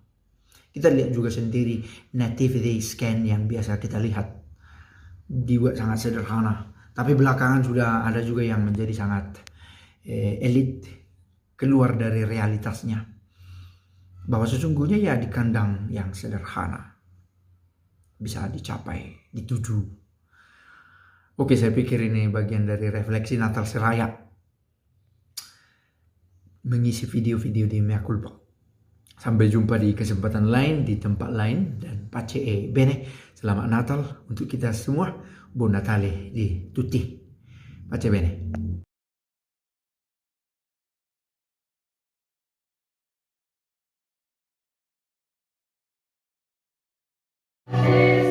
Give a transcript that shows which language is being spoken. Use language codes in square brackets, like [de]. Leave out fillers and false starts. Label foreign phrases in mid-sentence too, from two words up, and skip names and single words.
[id] Kita lihat juga sendiri [en] nativity scan [id] yang biasa kita lihat, dibuat sangat sederhana, tapi belakangan sudah ada juga yang menjadi sangat elit, keluar dari realitasnya, bahwa sesungguhnya ya di kandang yang sederhana bisa dicapai, dituju. Oke, saya pikir ini bagian dari refleksi Natal Seraya, mengisi video-video di Mea Culpa. Sampai jumpa di kesempatan lain, di tempat lain, dan [it] pace e bene. [id] Selamat Natal untuk kita semua. [it] Buon Natale di tutti. Pace bene.